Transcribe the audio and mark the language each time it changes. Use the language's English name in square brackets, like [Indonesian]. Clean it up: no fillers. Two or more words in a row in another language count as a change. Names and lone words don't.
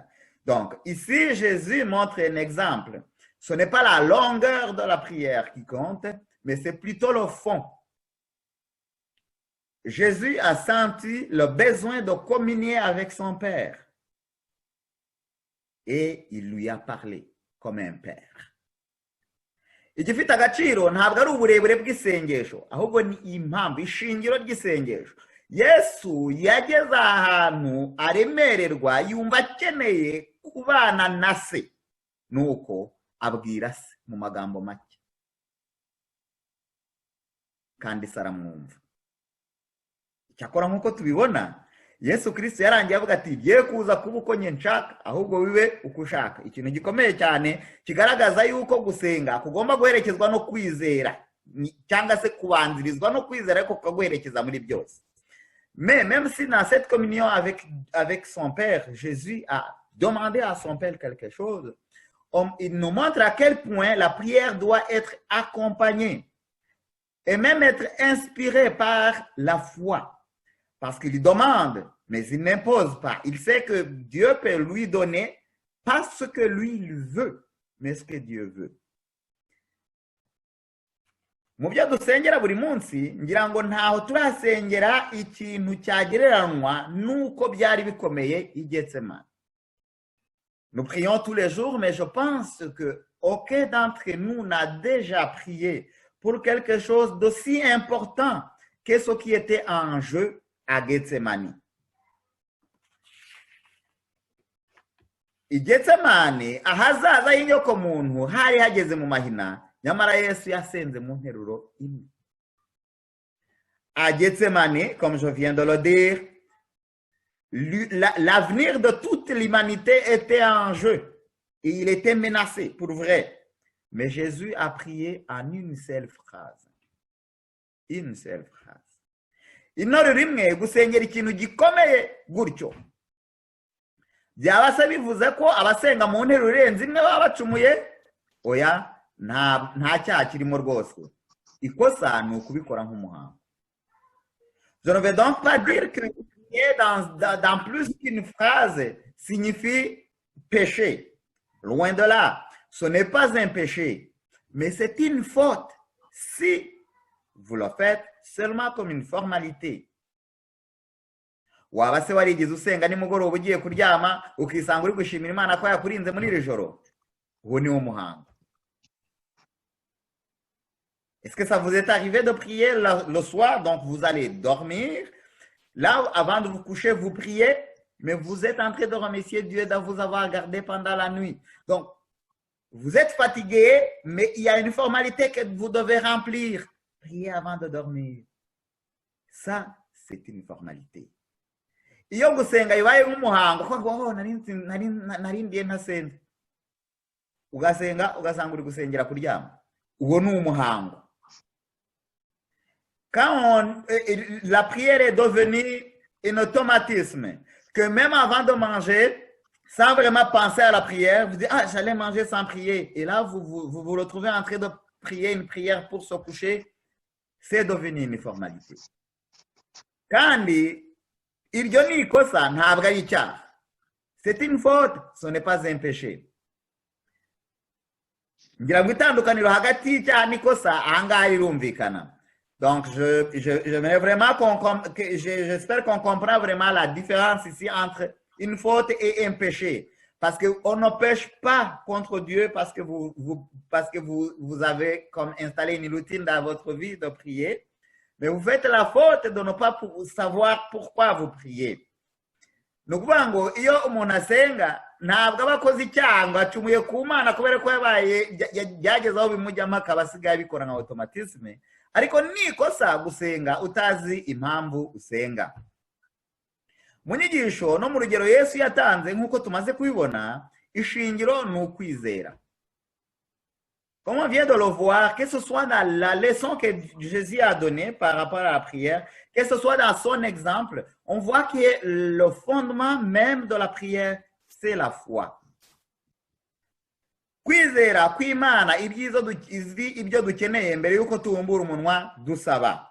[French] Donc ici, Jésus montre un exemple. Ce n'est pas la longueur de la prière qui compte, mais c'est plutôt le fond. Jésus a senti le besoin de communier avec son Père. Et il lui a parlé comme un père. [Kinyarwanda] Igifite agaciro ntabwo ari uburebure bw'isengesho, ahubwo ni impamvu, ishingiro ry'isengesho. Yesu yageze ahantu aremererwa, yumva akeneye kubana na se, nuko abwira se mu magambo make, kandi se aramwumva. Icyakora nk'uko tubibona, Yesu Kristo yarangiye avuga ati giye kuza kuba uko nye nshaka, ahubwo bibe uko ushaka. Ikintu gikomeye cyane kigaragaza yuko gusenga kugomba guherekezwa no kwizera, cyangwa se kubanzirizwa no kwizera, ariko kuguherekeza muri byose. [French] Mais même si dans cette communion avec son Père, Jésus a demandé à son Père quelque chose, il nous montre à quel point la prière doit être accompagnée et même être inspirée par la foi. Parce qu'il demande, mais il n'impose pas. Il sait que Dieu peut lui donner pas ce que lui il veut, mais ce que Dieu veut. [Kinyarwanda] Mu byo dusengera buri munsi, ngira ngo ntaho turasengera ikintu cyagereranywa nuko byari bikomeye i Getsemane. [French] Nous prions tous les jours, mais je pense que aucun d'entre nous n'a déjà prié pour quelque chose d'aussi important que ce qui était en jeu à Getsemane. [Kinyarwanda] I Getsemane ahazaza y'inyoko muntu hari hageze mu mahina, nyamara Yesu yasenze mu nteruro imwe. [French] À Getsemane, comme je viens de le dire, l'avenir de toute l'humanité était en jeu et il était menacé pour vrai. Mais Jésus a prié en une seule phrase. Une seule phrase. [Kinyarwanda] Intore rimwe gusengera ikintu gikomeye gutyo byaba se bivuze ko abasenga mu nteruro irenze imwe baba bacumuye? Oya, nta cyaha kirimo rwose. Ikosa ni ukubikora nk'umuhango. [French] Je ne vais donc pas dire que prier dans plus qu'une phrase signifie péché. Loin de là. Ce n'est pas un péché, mais c'est une faute si vous le faites seulement comme une formalité. [Kinyarwanda] Waba se warigeze usenga nimugoroba ugiye kuryama ukisanga uri gushimira Imana ko yakurinze muri iri joro? Uwo ni wo muhango. [French] Est-ce que ça vous est arrivé de prier le soir, donc vous allez dormir, là avant de vous coucher vous priez, mais vous êtes en train de remercier Dieu de vous avoir gardé pendant la nuit. Donc vous êtes fatigué, mais il y a une formalité que vous devez remplir. Prier avant de dormir. Ça, c'est une formalité. Iyo gusenga ibaye nk'umuhango ko ngo narindiye ntasenze, ugasanga uri gusengera kuryama, uwo ni umuhango. Quand la prière est devenue un automatisme, que même avant de manger, sans vraiment penser à la prière, vous dites, ah, j'allais manger sans prier. Et là, vous retrouvez en train de prier une prière pour se coucher. C'est devenu une formalité. [Kinyarwanda] Kandi, iryo ni ikosa ntabwo ari icyaha. [French] C'est une faute, ce n'est pas un péché. [Kinyarwanda] Ngira ngo itandukaniro hagati y'icyaha n'ikosa ahangaha rirumvikana. [French] Donc, j'aimerais vraiment j'espère qu'on comprend vraiment la différence ici entre une faute et un péché. Parce qu'on ne pêche pas contre Dieu parce que vous avez comme installé une routine dans votre vie de prier. Mais vous faites la faute de ne pas savoir pourquoi vous priez. [Kinyarwanda] Ni ukuvuga ngo iyo umuntu asenga ntabwo aba akoze icyaha ngo acumuye ku Mana kubera ko byageze aho bimujyamo akaba asigaye abikora nka automatisme. Ariko ni ikosa gusenga utazi impamvu usenga. Mu nyigisho no mu rugero Yesu yatanze nk'uko tumaze kubibona, ishingiro ni ukwizera. [French] Comme on vient de le voir, que ce soit dans la leçon que Jésus a donnée par rapport à la prière, que ce soit dans son exemple, on voit que le fondement même de la prière, c'est la foi. [Kinyarwanda] Kwizera kw'Imana ibyo dukeneye mbere yuko tubumbura umunwa dusaba.